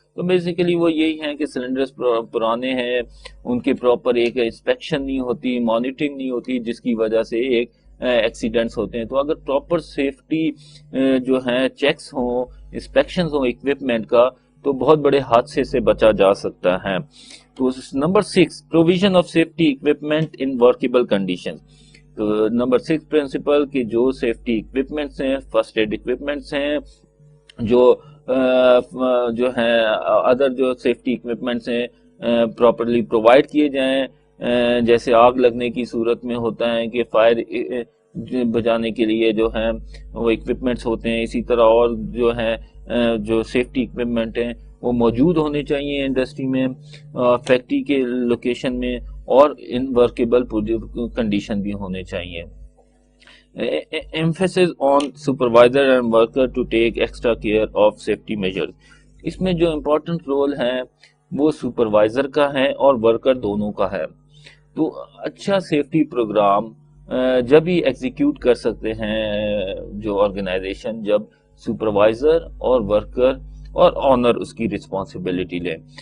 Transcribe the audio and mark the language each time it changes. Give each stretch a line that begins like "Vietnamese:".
Urdu: تو بیسیکلی وہ یہی ہیں کہ سلنڈرز پرانے ہیں, ان کے پراپر ایک انسپیکشن نہیں ہوتی, مانیٹرنگ نہیں ہوتی, جس کی وجہ سے ایک ایکسیڈنٹس ہوتے ہیں. تو اگر پراپر سیفٹی جو ہیں چیکس ہوں, انسپیکشنز ہوں اکوپمنٹ کا, تو بہت بڑے حادثے سے بچا جا سکتا ہے.
English: تو number 6, provision of safety equipment in workable condition.
Urdu: تو نمبر 6 پرنسپل کہ جو سیفٹی اکوپمنٹس ہیں, فرسٹ ایڈ اکوپمنٹس ہیں, جو ہیں ادر جو سیفٹی اکوپمنٹس ہیں پراپرلی پرووائڈ کیے جائیں. جیسے آگ لگنے کی صورت میں ہوتا ہے کہ فائر بجانے کے لیے جو ہیں وہ اکوپمنٹس ہوتے ہیں, اسی طرح اور جو ہیں جو سیفٹی اکوپمنٹ ہیں وہ موجود ہونے چاہیے انڈسٹری میں, فیکٹری کے لوکیشن میں, اور ان ورکیبل کنڈیشن بھی ہونے چاہیے.
English: emphasis on supervisor and worker to take extra care of safety measures.
Urdu: اس میں جو امپورٹنٹ رول ہے وہ سپروائزر کا ہے اور ورکر دونوں کا ہے. تو اچھا سیفٹی پروگرام جب ہی ایگزیکیوٹ کر سکتے ہیں جو آرگنائزیشن, جب سپروائزر اور ورکر اور آنر اس کی رسپانسبلٹی لیں.